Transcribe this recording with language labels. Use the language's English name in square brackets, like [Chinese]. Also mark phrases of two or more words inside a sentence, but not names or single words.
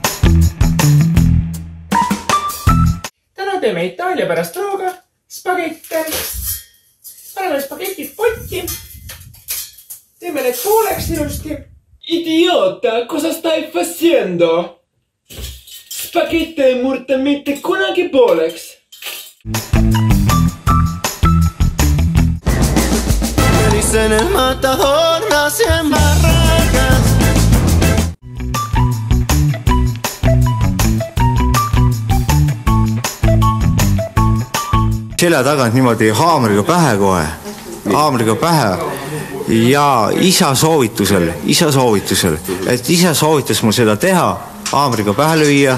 [Estonian] Teeme Itaalia pärast rooga, spagette. Paneme spagetid potti. Teeme need pooleks ilusti. [Italian] Idiota, cosa stai facendo? [Estonian] Spagette ei murta mitte kunagi pooleks. [Spanish] Dicen el matador nace en Barracas. [Estonian] Selja tagant niimoodi haamriga pähe kohe, haamriga pähe ja isa soovitusel, et isa soovitas mul seda teha, haamriga pähe lüüa.